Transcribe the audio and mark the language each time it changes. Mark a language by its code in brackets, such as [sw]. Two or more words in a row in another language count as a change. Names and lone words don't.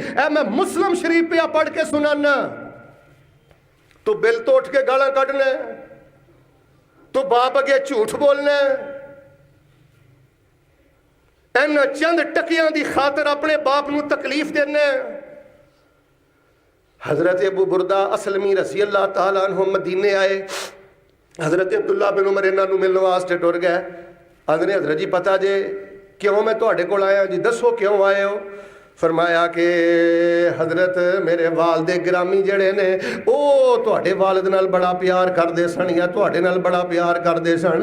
[pa] ਐ ਮੈਂ ਮੁਸਲਿਮ ਸ਼ਰੀਫ਼ ਪੇ ਪੜ੍ਹ ਕੇ ਸੁਣਾਣਾ, ਤੋ ਬਿਲ ਤੋ ਉੱਠ ਕੇ ਗਾਲ੍ਹਾਂ ਕੱਢਣਾ, ਤੋ ਬਾਪ ਅੱਗੇ ਝੂਠ ਬੋਲਣਾ, ਇਨ ਚੰਦ ਟਕਿਆਂ ਦੀ ਖ਼ਾਤਰ ਆਪਣੇ ਬਾਪ ਨੂੰ ਤਕਲੀਫ਼ ਦੇਣਾ। ਹਜ਼ਰਤ ਅਬੂ ਬੁਰਦਾ ਅਸਲਮੀ [ar] رضي الله تعالى عنه [pa] ਮਦੀਨੇ ਆਏ, ਹਜ਼ਰਤ ਅਬਦੁੱਲਾ ਬਿਨ ਉਮਰ ਇਨ੍ਹਾਂ ਨੂੰ ਮਿਲਣ ਵਾਸਤੇ ਟੁਰ ਗਏ। ਆਂਦੇ ਹਜ਼ਰਤ ਜੀ ਪਤਾ ਜੇ ਕਿਉਂ ਮੈਂ ਤੁਹਾਡੇ ਕੋਲ ਆਇਆ ਜੀ, ਦੱਸੋ ਕਿਉਂ ਆਏ ਹੋ? ਫ਼ਰਮਾਇਆ ਕਿ ਹਜ਼ਰਤ ਮੇਰੇ ਵਾਲਿਦੇ ਗਿਰਾਮੀ ਜੜੇ ਨੇ ਵੋ ਤੁਹਾਡੇ ਵਾਲਿਦ ਨਾਲ ਬੜਾ ਪਿਆਰ ਕਰਦੇ ਸਨ, ਯਾ ਤੁਹਾਡੇ ਨਾਲ ਬੜਾ ਪਿਆਰ ਕਰਦੇ ਸਨ।